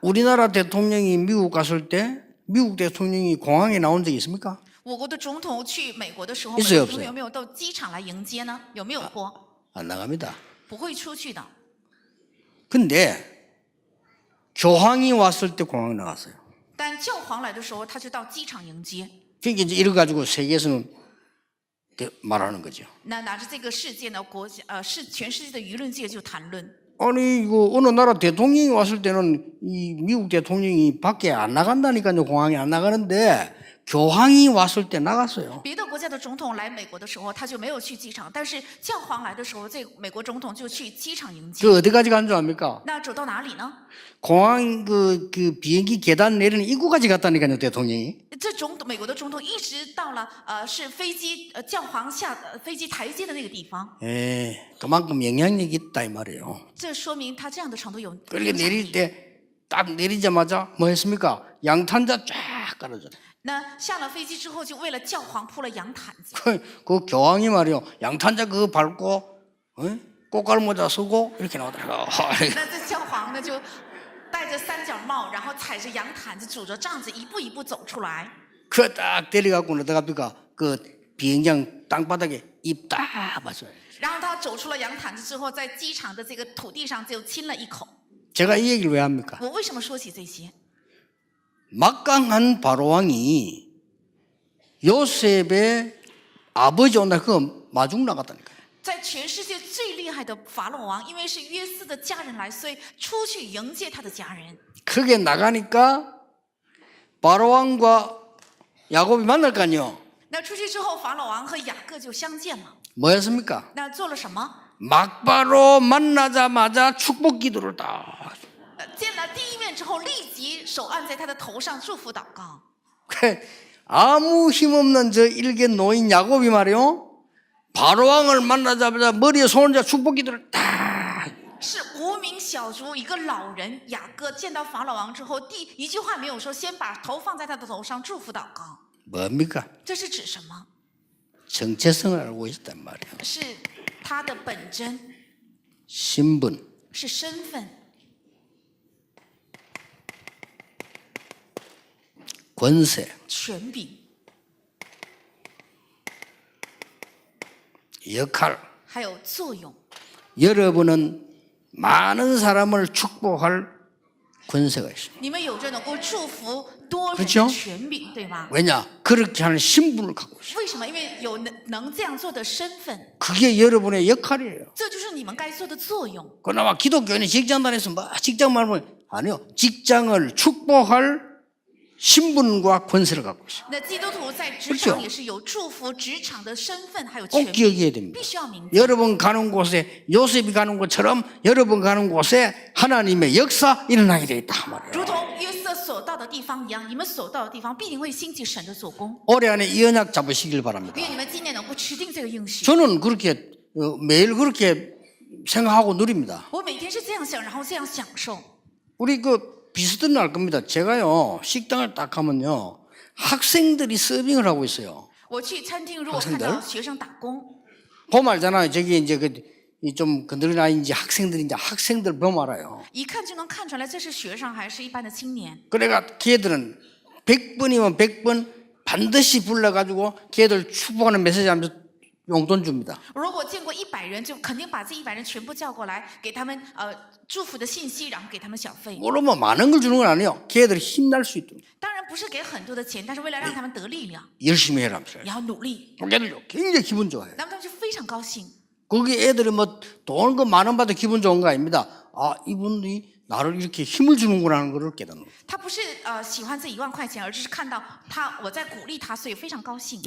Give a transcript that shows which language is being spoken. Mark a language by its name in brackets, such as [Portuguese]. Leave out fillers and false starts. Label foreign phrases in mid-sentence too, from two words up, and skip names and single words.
[Korean] 우리나라 대통령이 미국 갔을 때 미국 대통령이 공항에 나온 적이 있습니까? [Chinese] 我国的总统去美国的时候， [Korean] 있어요 [Chinese] 美国总 [Korean] 없어요 [Chinese] 统有没有到机场来迎接呢？有没有过？ [Korean] 안 나갑니다. [Chinese] 不会出去的。 [Korean] 근데 교황이 왔을 때 공항에 나갔어요. [Chinese] 但教皇来的时候，他就到机场迎接。 [Korean] 그러니까 이제 이래 가지고 세계에서는 말하는 거죠. [Chinese] 那拿着这个事件呢，全世界的舆论界就谈论。 [Korean] 아니 이거 어느 나라 대통령이 왔을 때는 이 미국 대통령이 밖에 안 나간다니까요. 공항에 안 나가는데 교황이 왔을 때 나갔어요. [Chinese] 别的国家的总统来美国的时候，他就没有去机场，但是教皇来的时候，这美国总统就去机场迎接。 [Korean] 그 어디까지 간 줄 압니까? [Chinese] 那走到哪里呢？ [Korean] 공항 그 비행기 계단 내리는 입구까지 갔다니까요. 대통령이. [Chinese] 这美国的总统一直到了是飞机教皇下飞机台阶的那个地方。 [Korean] 예, 그만큼 영향력이 있다 이 말이에요. [Chinese] 这说明他这样的程度有。 [Korean] 그렇게 내릴 때 딱 내리자마자 뭐 했습니까? 양탄자 쫙 깔아줘요. [Chinese] 那下了飞机之后，就为了教皇铺了洋毯子。 [Korean] 그 교황이 말이요. 양탄자 그거 밟고 꽃갈모자 쓰고 이렇게 나오더라고요. [Chinese] 那这教皇呢，就戴着三角帽，然后踩着洋毯子，拄着杖子，一步一步走出来。 [Korean] 그 딱 데려가고 어떡합니까? 그 비행장 땅바닥에 입 딱 맞아요. [Chinese] 然后他走出了洋毯子之后，在机场的这个土地上就亲了一口。 [Korean] 제가 이 얘기를 왜 합니까? [Chinese] 我为什么说起这些？ [Korean] 막강한 바로왕이 요셉의 아버지 온다 그거 마중 나갔다니까요. [Chinese] 在全世界最厉害的法老王，因为是约瑟的家人来，所以出去迎接他的家人。 [Korean] 그게 나가니까 바로왕과 야곱이 만날 거 아니에요. [Chinese] 那出去之后，法老王和雅各就相见了。 [Korean] 뭐였습니까? [Chinese] 那做了什么？ [Korean] 막바로 만나자마자 축복 기도를 딱. [Chinese] 见了第一面之后，立即手按在他的头上祝福祷告。 [Korean] 아무 힘없는 저 일개 노인 야곱이 말이요. 바로왕을 만나자마자 머리에 손을 자 축복 기도를 딱. [Chinese] 是无名小卒一个老人雅各见到法老王之后，第一句话没有说，先把头放在他的头上祝福祷告。 [Korean] 뭡니까? [Chinese] 这是指什么？ [Korean] 정체성을 알고 있단 말이에요. [Chinese] 是他的本真， [Korean] 신분. [Chinese] 是身份， [Korean] 권세. [Chinese] 权柄， [Korean] 역할. [Chinese] 还有作用。 [Korean] 여러분은 많은 사람을 축복할 권세가 있습니다. [Chinese] 你们有着能够祝福多人 [Korean] 그렇죠 [Chinese] 的权柄，对吧？ [Korean] 왜냐? 그렇게 하는 신분을 갖고 있어요. [Chinese] 为什么？因为有能这样做的身份， [Korean] 그게 여러분의 역할이에요. [Chinese] 这就是你们该做的作用。 [Korean] 그나마 기독교인이 직장 다녀서 뭐 직장 말면 아니요. 직장을 축복할 신분과 권세를 갖고 있어요. [Chinese] 那基督徒在职 [Korean] 그렇죠 [Chinese] 场也是有祝福职场的身份还有 [Korean] 꼭 [Chinese] 权柄， [Korean] 기억해야 됩니다. [Chinese] 必须要明白。 [Korean] 여러분 가는 곳에 요셉이 가는 곳처럼 여러분 가는 곳에 하나님의 역사 일어나게 돼 있다 말이에요. [Chinese] 如同约瑟所到的地方一样，你们所到的地方必定会兴起神的做工。 [Korean] 올해 안에 이 언약 잡으시길 바랍니다. [Chinese] 愿你们今年能够持定这个应许。 [Korean] 저는 그렇게 매일 그렇게 생각하고 누립니다. [Chinese] 我每天是这样想，然后这样享受。 [Korean] 우리 그 비슷한 날 겁니다. 제가요 식당을 딱 가면요 학생들이 서빙을 하고 있어요. [Chinese] 我去餐厅，如果看到学生打工， [Korean] 보면 알잖아요. 저기 이제 좀 건드린 나이인지 학생들 보면 알아요. [Chinese] 一看就能看出来这是学生还是一般的青年。 [Korean] 그래가 걔들은 100번이면 100번 반드시 불러가지고 걔들 축복하는 메시지 하면서 용돈 줍니다. [Chinese] 如果见过100人，就肯定把这100人全部叫过来，给他们祝福的信息，然后给他们小费。 [Korean] 물론 뭐 많은 걸 주는 건 아니에요. 걔들이 힘날 수 있도록 [Chinese] 当然不是给很多的钱，但是为了让他们得力量， [Korean] 열심히 해라. [Chinese] 也要努力， [Korean] 걔들 굉장히 기분 좋아해요. [Chinese] 那么他们就非常高兴。 [Korean] 거기 애들이 뭐 돈 그 만 원 받아 기분 좋은 거 아닙니다. 아, 이분이 나를 이렇게 힘을 주는구나 하는 걸 깨닫는 거예요. [Chinese] 他不是喜欢这1万块钱，而是看到我在鼓励他，所以非常高兴。